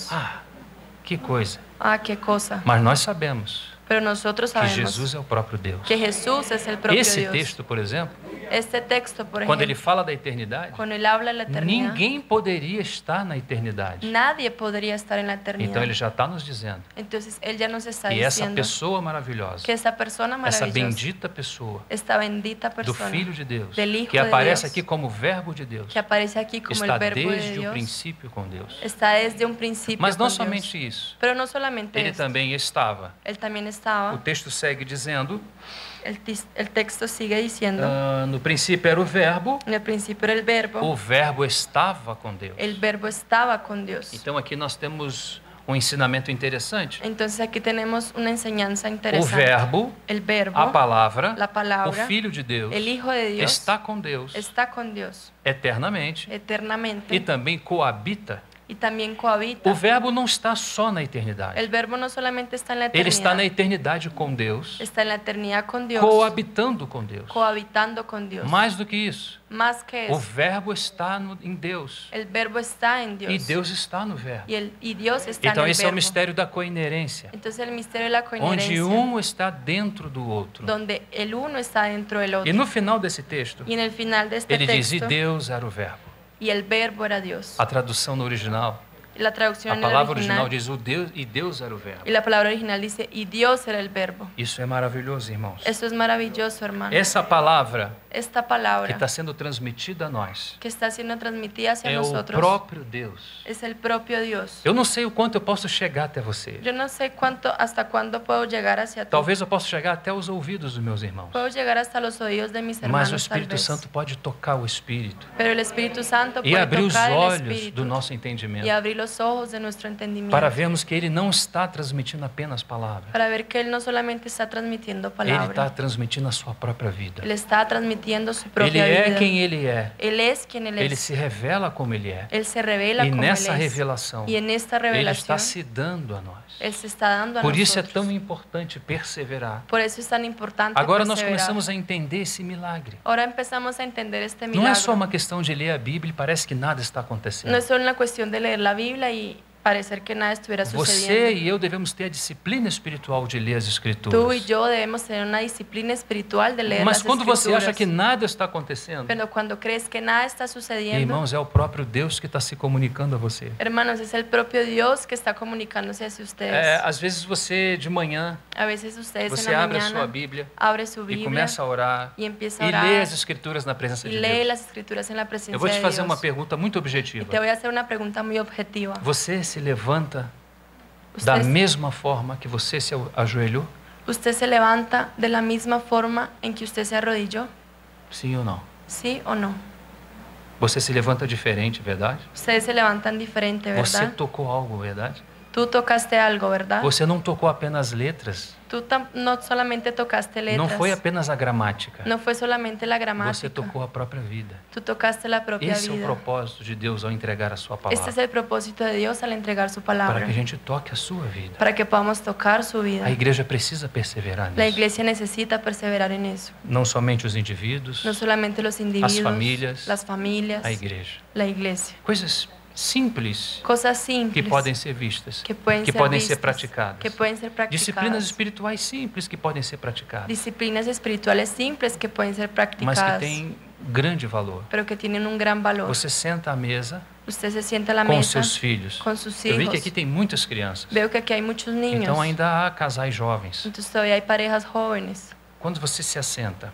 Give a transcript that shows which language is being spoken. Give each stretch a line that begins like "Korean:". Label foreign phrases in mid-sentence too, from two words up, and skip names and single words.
Portuguese: Ah, que coisa.
Spanish: Ah, qué cosa.
Portuguese: Mas nós sabemos
Spanish: Pero nosotros que sabemos
Portuguese: Jesus é o próprio Deus.
Spanish: que Jesús es el propio
Portuguese: Esse
Spanish: Dios.
Portuguese: texto, por exemplo,
Spanish: Este texto, por
Portuguese: quando ele
Spanish: ejemplo,
Portuguese: fala da eternidade,
Spanish: cuando él habla de la eternidad,
Portuguese: ninguém poderia estar na eternidade.
Spanish: nadie podría estar en la eternidad.
Portuguese: Então ele já está nos dizendo
Spanish: Entonces él ya nos está
Portuguese: que essa
Spanish: diciendo
Portuguese: pessoa maravilhosa,
Spanish: que esa persona
Portuguese: essa
Spanish: maravillosa,
Portuguese: bendita pessoa
Spanish: esta bendita
Portuguese: do
Spanish: persona
Portuguese: Filho de Deus,
Spanish: del Hijo
Portuguese: que
Spanish: de
Portuguese: aparece
Spanish: Dios,
Portuguese: aqui como verbo de Deus,
Spanish: que aparece aquí como
Portuguese: está
Spanish: el verbo de
Portuguese: desde o
Spanish: Dios,
Portuguese: princípio com Deus.
Spanish: está desde un principio
Portuguese: Mas não
Spanish: con Dios.
Portuguese: somente isso,
Spanish: Pero no solamente
Portuguese: ele
Spanish: esto,
Portuguese: também estava.
Spanish: él también
Portuguese: O
Spanish: estaba,
Portuguese: texto segue dizendo,
Spanish: el texto sigue diciendo,
Portuguese: no princípio era o verbo
Spanish: en el principio era el
Portuguese: verbo estava com Deus.
Spanish: el verbo estaba con Dios.
Portuguese: Então aqui nós temos um ensinamento interessante.
Spanish: Entonces aquí tenemos una enseñanza
Portuguese: O
Spanish: interesante.
Portuguese: verbo,
Spanish: El verbo,
Portuguese: a palavra,
Spanish: la palabra,
Portuguese: o Filho de Deus,
Spanish: el Hijo de Dios,
Portuguese: está com Deus
Spanish: está con Dios
Portuguese: eternamente
Spanish: eternamente
Portuguese: e também coabita.
Spanish: y también cohabita.
Portuguese: O verbo não está só na eternidade.
Spanish: El verbo no solamente está en la
Portuguese: Ele está na
Spanish: eternidad,
Portuguese: eternidade com Deus,
Spanish: está en la eternidad con Dios,
Portuguese: coabitando com Deus.
Spanish: cohabitando con Dios.
Portuguese: Mais do que isso,
Spanish: Más que
Portuguese: o
Spanish: eso,
Portuguese: verbo está em Deus
Spanish: el verbo está en
Portuguese: e
Spanish: Dios
Portuguese: Deus está no verbo.
Spanish: y Dios está
Portuguese: Então
Spanish: en el
Portuguese: esse é o
Spanish: verbo.
Portuguese: mistério da coinerência,
Spanish: Entonces el misterio de la
Portuguese: onde
Spanish: coherencia,
Portuguese: um está dentro do outro.
Spanish: donde el uno está dentro del
Portuguese: E
Spanish: otro.
Portuguese: no final desse texto,
Spanish: Y en el final de este
Portuguese: ele diz: e
Spanish: texto,
Portuguese: Deus era o verbo.
Spanish: y el verbo era Dios.
Portuguese: A tradução no original,
Spanish: La
Portuguese: a
Spanish: traducción en el
Portuguese: palavra original
Spanish: original,
Portuguese: diz: o Deus, e Deus era o verbo.
Spanish: y la palabra original dice, y Dios era el verbo.
Portuguese: Isso é maravilhoso, irmãos.
Spanish: Eso es maravilloso, hermano.
Portuguese: Essa palavra
Spanish: Esta
Portuguese: que
Spanish: palabra
Portuguese: está sendo transmitida a nós
Spanish: que está siendo transmitida hacia
Portuguese: é o
Spanish: nosotros
Portuguese: próprio Deus.
Spanish: es el propio Dios.
Portuguese: Eu não sei o quanto eu posso chegar até você.
Spanish: Yo no sé hasta cuándo puedo llegar hacia ti.
Portuguese: Talvez eu possa chegar até os ouvidos dos meus irmãos.
Spanish: Puedo llegar hasta los oídos de mis
Portuguese: Mas o
Spanish: hermanos, tal
Portuguese: Espírito
Spanish: vez.
Portuguese: Santo pode tocar o Espírito
Spanish: Pero el Espíritu Santo
Portuguese: e
Spanish: puede
Portuguese: abrir os
Spanish: tocar el
Portuguese: olhos
Spanish: Espíritu
Portuguese: do nosso
Spanish: y
Portuguese: entendimento
Spanish: abrir los ojos de nuestro entendimiento
Portuguese: para vermos que Ele não está transmitindo apenas palavras.
Spanish: para ver que Él no solamente está transmitiendo
Portuguese: Ele está
Spanish: palabras,
Portuguese: transmitindo a sua própria vida.
Spanish: Él está transmitiendo su
Portuguese: Ele
Spanish: propia
Portuguese: é
Spanish: vida.
Portuguese: quem Ele é.
Spanish: Él es quien Él
Portuguese: Ele
Spanish: es.
Portuguese: se revela como Ele é.
Spanish: Él se revela
Portuguese: E
Spanish: como
Portuguese: nessa
Spanish: Él es.
Portuguese: revelação,
Spanish: Y en esta
Portuguese: Ele está
Spanish: revelación,
Portuguese: se dando a nós.
Spanish: Él se está dando a
Portuguese: Por isso é
Spanish: nosotros.
Portuguese: tão importante perseverar.
Spanish: Por eso es tan importante
Portuguese: Agora nós
Spanish: perseverar.
Portuguese: começamos a entender esse milagre.
Spanish: Ahora empezamos a entender este
Portuguese: Não
Spanish: milagro.
Portuguese: é só uma questão de ler a Bíblia e parece que nada está acontecendo.
Spanish: No es solo una cuestión de leer la Biblia y parecer que nada estuviera
Portuguese: Você
Spanish: sucediendo.
Portuguese: e eu devemos ter a disciplina espiritual de ler as
Spanish: Tú y
Portuguese: Escrituras.
Spanish: yo debemos tener una disciplina espiritual de leer
Portuguese: Mas
Spanish: las
Portuguese: quando você
Spanish: Escrituras.
Portuguese: acha que nada está acontecendo,
Spanish: Pero cuando crees que nada está sucediendo,
Portuguese: irmãos, é o próprio Deus que está se comunicando a você.
Spanish: hermanos, es el propio Dios que está comunicándose hacia ustedes.
Portuguese: Às vezes você de manhã,
Spanish: A veces ustedes
Portuguese: você
Spanish: en la
Portuguese: abre a sua
Spanish: mañana
Portuguese: Bíblia
Spanish: abre su
Portuguese: e
Spanish: Biblia
Portuguese: começa a orar
Spanish: y empieza a
Portuguese: e
Spanish: orar
Portuguese: lê as Escrituras na presença
Spanish: y
Portuguese: de
Spanish: lee
Portuguese: Deus.
Spanish: las Escrituras en la presencia
Portuguese: Eu vou te
Spanish: de
Portuguese: fazer
Spanish: Dios.
Portuguese: uma pergunta muito
Spanish: Y
Portuguese: objetiva.
Spanish: te voy a hacer una pregunta muy objetiva.
Portuguese: Você se levanta da
Spanish: Usted,
Portuguese: mesma forma que você se ajoelhou?
Spanish: ¿Usted se levanta de la misma forma en que usted se arrodilló?
Portuguese: Sim ou não?
Spanish: ¿Sí o no?
Portuguese: Você se levanta diferente, verdade?
Spanish: Ustedes se levantan diferente,
Portuguese: Você
Spanish: ¿verdad?
Portuguese: tocou algo, verdade?
Spanish: Tú tocaste algo, ¿verdad?
Portuguese: Você não tocou apenas letras.
Spanish: Tú no solamente tocaste letras.
Portuguese: Não foi apenas a gramática.
Spanish: No fue solamente la
Portuguese: Você
Spanish: gramática.
Portuguese: tocou a própria vida.
Spanish: Tú tocaste la propia
Portuguese: Esse é o
Spanish: vida.
Portuguese: propósito de Deus ao entregar a sua
Spanish: Este
Portuguese: palavra.
Spanish: es el propósito de Dios al entregar su palabra.
Portuguese: Para que a gente toque a sua vida.
Spanish: Para que podamos tocar su vida.
Portuguese: A igreja precisa perseverar
Spanish: La
Portuguese: nisso.
Spanish: iglesia necesita perseverar en eso.
Portuguese: Não somente os indivíduos,
Spanish: No solamente los individuos,
Portuguese: famílias,
Spanish: las familias,
Portuguese: a igreja.
Spanish: la iglesia.
Portuguese: Coisas simples
Spanish: Cosas
Portuguese: que
Spanish: simples
Portuguese: podem ser vistas,
Spanish: que pueden ser
Portuguese: podem ser
Spanish: vistas,
Portuguese: praticadas.
Spanish: que pueden ser practicadas.
Portuguese: Disciplinas espirituais simples que podem ser praticadas,
Spanish: Disciplinas espirituales simples que pueden ser
Portuguese: mas
Spanish: practicadas,
Portuguese: que têm grande valor.
Spanish: pero que tienen un gran valor.
Portuguese: Você senta à mesa
Spanish: Usted se sienta a la
Portuguese: com
Spanish: mesa
Portuguese: seus filhos.
Spanish: con sus
Portuguese: Eu vi que
Spanish: hijos.
Portuguese: aqui tem muitas crianças.
Spanish: Veo que aquí hay muchos niños.
Portuguese: Então ainda há casais jovens.
Spanish: Entonces todavía hay parejas jóvenes.
Portuguese: Quando você se assenta